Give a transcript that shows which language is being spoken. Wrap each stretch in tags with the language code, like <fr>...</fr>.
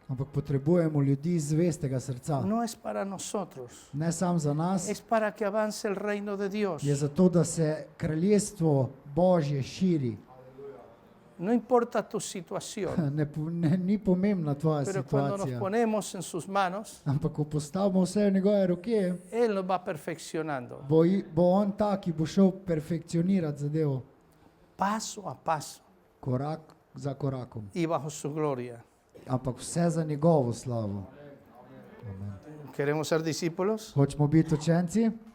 <sl>ampak potrebujemo ljudi zvestega srca.</sl> <es>No es para nosotros,</es> <sl>Ne sam za nas,</sl> <es>es para que avance el reino de Dios.</es> <sl>je zato, da se kraljestvo Božje širi.</sl> <es>No importa tu situación,</es> <sl>Ni pomembna tvoja</sl> <es>pero cuando nos</es> <sl>situacija.</sl> <es>ponemos en sus manos,</es> <sl>Ampak ko postavimo vse v njegove roke,</sl> <es>Él nos va perfeccionando,</es> <sl>bo on ta, ki bo šel perfekcionirati zadevo</sl> <es>paso a paso</es> <sl>korak za korakom.</sl> <es>y bajo su gloria.</es> <sl>Ampak vse za njegovo slavo.</sl> <es>¿Queremos ser discípulos?</es> <sl>Hočemo biti učenci?</sl>